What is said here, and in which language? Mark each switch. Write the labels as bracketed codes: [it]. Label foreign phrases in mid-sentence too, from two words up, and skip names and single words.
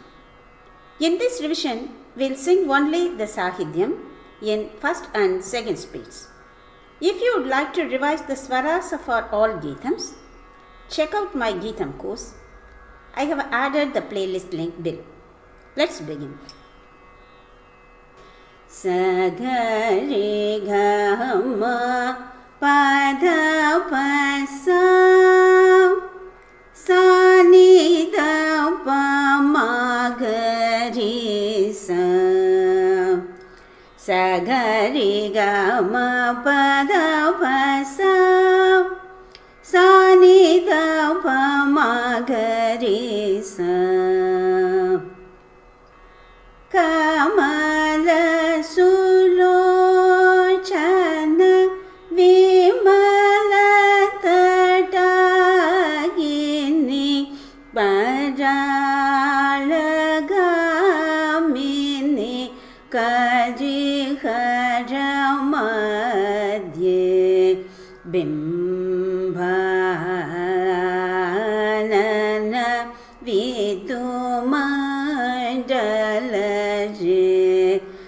[en] In this revision, we'll sing only the Sahidyam in first and second speeds. If you would like to revise the swaras for all Geethams, check out my Geetham course. I have added the playlist link below. Let's begin. Sa ga re ga ma pa da pa sa sa ni da pa ma ga re sa sa ga re ga ma pa da pa sa sa ni da pa ma ga re sa [sa] Kamala Sulochana Vimala Tatagini Paralagamini Kajiharamadye Bimbhanana Vidumandalaje